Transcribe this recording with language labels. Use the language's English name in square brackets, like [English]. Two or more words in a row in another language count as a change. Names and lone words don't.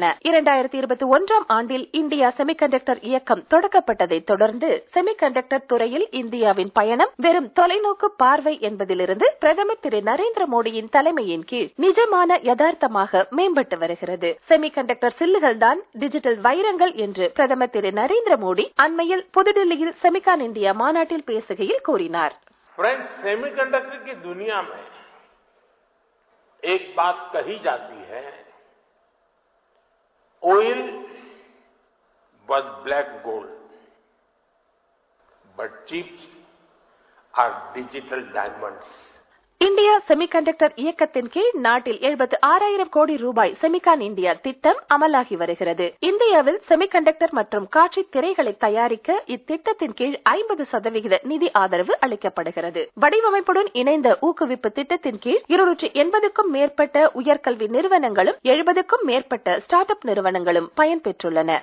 [Tamil] 2021ஆம் ஆண்டில் இந்தியா செமிகண்டக்டர் இயக்கம் தொடக்கப்பட்டதை தொடர்ந்து செமிகண்டக்டர் துறையில் இந்தியாவின் பயணம் வெறும் தொலைநோக்கு பார்வை என்பதிலிருந்து பிரதமர் திரு நரேந்திர மோடியின் தலைமையின் கீழ் நிஜமான யதார்த்தமாக மேம்பட்டு வருகிறது. செமிகண்டக்டர் சில்லுகள் தான் டிஜிட்டல் வைரங்கள் என்று பிரதமர் திரு நரேந்திர மோடி அண்மையில் புதுடில்லியில் செமிகான் இந்தியா மாநாட்டில் பேசுகையில் கூறினார். [Hindi] फ्रेंड्स, सेमीकंडक्टर की दुनिया में एक बात कही जाती है, ऑयल [English] was black gold, but chips are digital diamonds. [Tamil] இந்தியா செமிகண்டக்டர் இயக்கத்தின் கீழ் நாட்டில் 76,000 கோடி ரூபாய் செமிகான் இந்தியா திட்டம் அமலாகி வருகிறது. இந்தியாவில் செமிகண்டக்டர் மற்றும் காட்சி திரைகளை தயாரிக்க இத்திட்டத்தின் கீழ் 50% நிதி ஆதரவு அளிக்கப்படுகிறது. வடிவமைப்புடன் இணைந்த ஊக்குவிப்பு திட்டத்தின் கீழ் 280க்கும் மேற்பட்ட உயர்கல்வி நிறுவனங்களும் 70க்கும் மேற்பட்ட ஸ்டார்ட் அப் நிறுவனங்களும் பயன்பெற்றுள்ளன.